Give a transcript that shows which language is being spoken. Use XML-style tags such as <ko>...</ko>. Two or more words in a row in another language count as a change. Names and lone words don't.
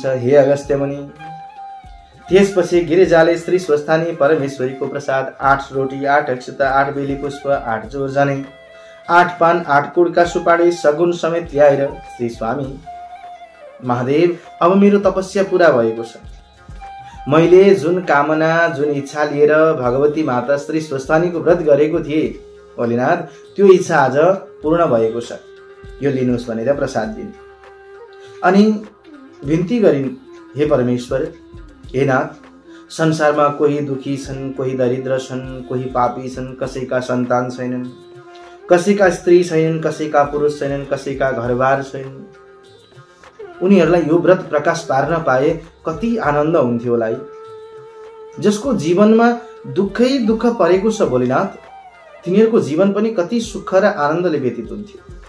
<ne>हे अगस्त्य मुनि, त्यसपछि गिरिजाले श्री स्वस्थानी परमेश्वरीको प्रसाद 8 रोटी 8 अक्षता 8 बेली पुष्प 8 जोर जनै 8 पान 8 कुडका सुपारी सगुन समेत ल्याएर श्री स्वामी महादेव, अब मेरो तपस्या पूरा भएको छ। मैले जुन कामना जुन इच्छा लिएर भगवती माता श्री स्वस्थानीको व्रत गरेको थिएँ भोलेनाथ, त्यो इच्छा आज पूर्ण भएको छ। यो लिनुहोस् भनेर प्रसाद दिन् अनि विन्ती गरिन्, हे परमेश्वर, हे नाथ, संसारमा कोही दुखी छन्, कोही दरिद्र छन्, कोही पापी छन्, कसैका सन्तान छैनन्, कसैका स्त्री छैनन्, कसैका पुरुष छैनन्, कसैका घरबार छैनन्। उनीहरूलाई यो व्रत प्रकाश पार्न पाए कति आनन्द हुन्थ्यो होला। जसको जीवनमा दुःखै दुःख परेको छ भोलेनाथ, तिनीहरूको जीवन पनि कति सुख र आनन्दले व्यतीत हुन्थ्यो।</ne>